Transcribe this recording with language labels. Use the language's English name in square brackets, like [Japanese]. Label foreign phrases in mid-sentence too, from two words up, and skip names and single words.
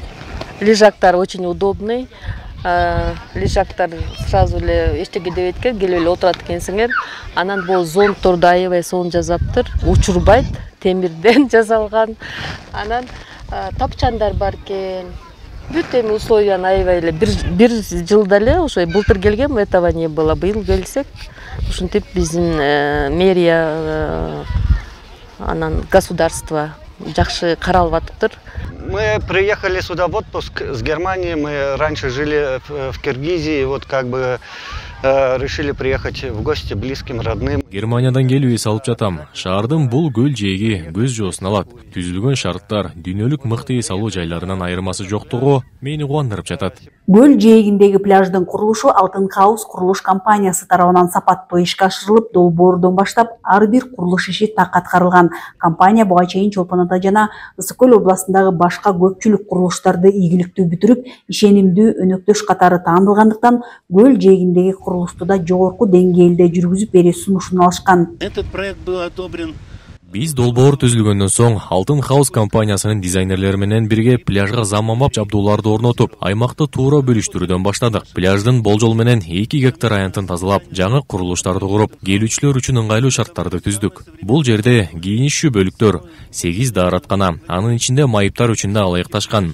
[Kyrgyz] Лежактар [Russian] очень удобный. [Kyrgyz] Лежактар сразу эле эчтеке деп эткен, келип эле отурат экенсиңер. Анан бул зонтторду аябай сонун жасаптыр. Учурбайт, темирден жасалган. Анан тапчандар бар экен. Бүт эми условияны аябай эле бир жылда эле ошой былтыр келгем, [Russian] этого не было. [Kyrgyz] Быйыл келсек, ушинтип биздин мэрия анан государство жакшы каралып атыптыр. [Russian] Мы приехали сюда в отпуск с Германии. Мы раньше жили в Киргизии, вот как бы решили приехать в гости близким, родным. [Kyrgyz] Германиядан келип эс алып жатам. Шаардын бул көл жээги көз жоосун алат. Түзүлгөн шарттар дүйнөлүк мыкты эс алуу жайларынан айырмасы жоктугу мени кубандырып жатат. Көл жээгиндеги пляждын курулушу Алтын Хаус курулуш компаниясы тарабынан сапаттуу ишке ашырылып, долбоордон баштап ар бир курулуш иши так аткарылган. Компания буга чейин Чолпон Ата жана Ысык көл областындагы башка көпчүлүк курулуштарды ийгиликтүү бүтүрүп, ишенимдүү өнөктөш катары таанылгандыктан көл жээгиндеги курулушту да жогорку деңгээлде жүргүзүп берүү сунушун алышкан. [Russian] Этот проект был одобрен. [Kyrgyz] Биз долбоор түзүлгөндөн соң Алтын Хаус компаниясынын дизайнерлери менен бирге пляжга заманбап жабдууларды орнотуп, аймакты туура бөлүштүрүүдөн баштадык. Пляждын болжол менен 2 гектар аянтын тазалап, жаңы курулуштарды куруп, келүүчүлөр үчүн ыңгайлуу шарттарды түздүк. Бул жерде кийинишүү бөлүктөр, 8 даараткана, анын ичинде майыптар үчүн да ылайыкташкан.